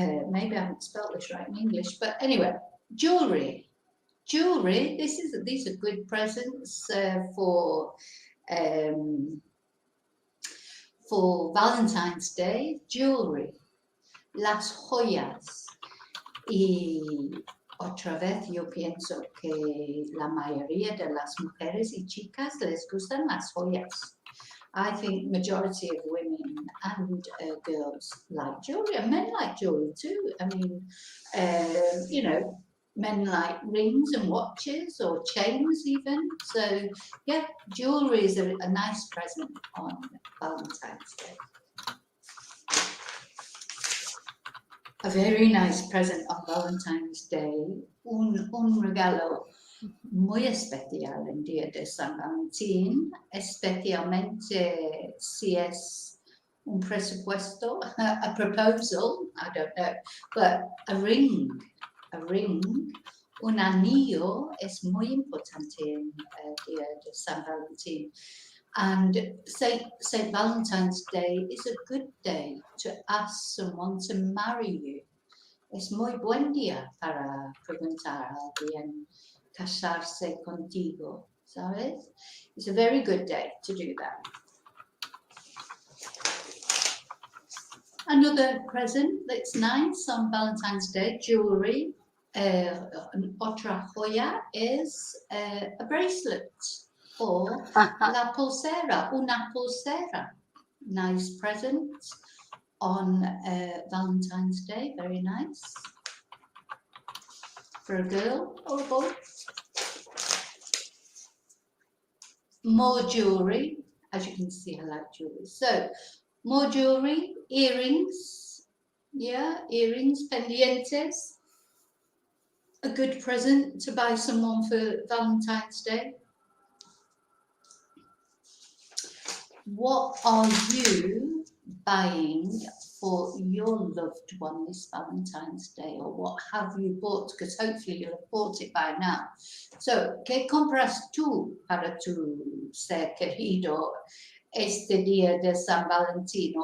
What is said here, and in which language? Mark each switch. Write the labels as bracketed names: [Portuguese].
[English] Maybe I haven't spelled this right in English, but anyway, jewelry. These are good presents for Valentine's Day. [Spanish] Jewelry, las joyas. Y otra vez yo pienso que la mayoría de las mujeres y chicas les gustan las joyas. [English] I think majority of women and girls like jewelry, and men like jewelry too. I mean, you know, men like rings and watches or chains even. So yeah, jewelry is a nice present on Valentine's Day. A very nice present on Valentine's Day, [Spanish] un regalo muy especial en día de San Valentín, especialmente si es un presupuesto, [English] a proposal, I don't know, but a ring a ring, [Spanish] un anillo es muy importante en el día de San Valentín. [English] And St. Valentine's Day is a good day to ask someone to marry you. [Spanish] Es muy buen día para preguntar a alguien casarse contigo, ¿sabes? [English] It's a very good day to do that. Another present that's nice on Valentine's Day, jewelry. [Spanish] Otra joya [English] is a bracelet or [Spanish] la pulsera, una pulsera. [English] Nice present on Valentine's Day, very nice. For a girl or a boy. More jewelry, as you can see, I like jewelry. So, more jewelry, earrings, yeah, earrings, pendientes. A good present to buy someone for Valentine's Day. What are you buying for your loved one this Valentine's Day, or what have you bought? Because hopefully you'll have bought it by now. [Spanish] So, ¿qué compras tú para tu ser querido este día de San Valentín?